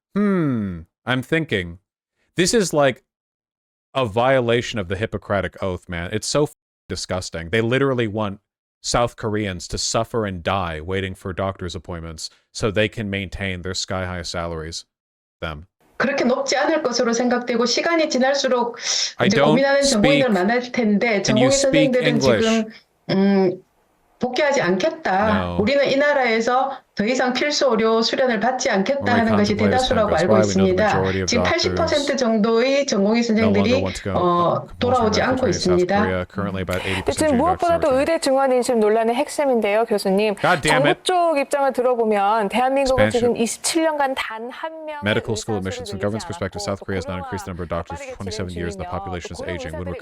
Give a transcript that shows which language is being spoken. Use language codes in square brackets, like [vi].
[en] I'm thinking. This is like a violation of the Hippocratic Oath, man. It's so disgusting. They literally want South Koreans to suffer and die waiting for doctor's appointments so they can maintain their sky-high salaries. Them. [ko] 그렇게 높지 않을 것으로 생각되고 시간이 지날수록 이제 고민하는 전공의들 많을 텐데 전공의 선생님들은 지금 복귀하지 않겠다. 우리는 이 나라에서 더 이상 필수 의료 수련을 받지 않겠다 하는 것이 대다수라고 알고 있습니다. 지금 80% 정도의 전공의 선생들이 돌아오지 않고 있습니다. 지금 무엇보다도 의대 증원 인심 논란의 핵심인데요, 교수님. 정부 쪽 입장을 들어보면 대한민국은 지금 27년간 단 한 명 [en] Medical school admissions from the government's perspective, South Korea has not increased the number of doctors for 27 years and the population is aging.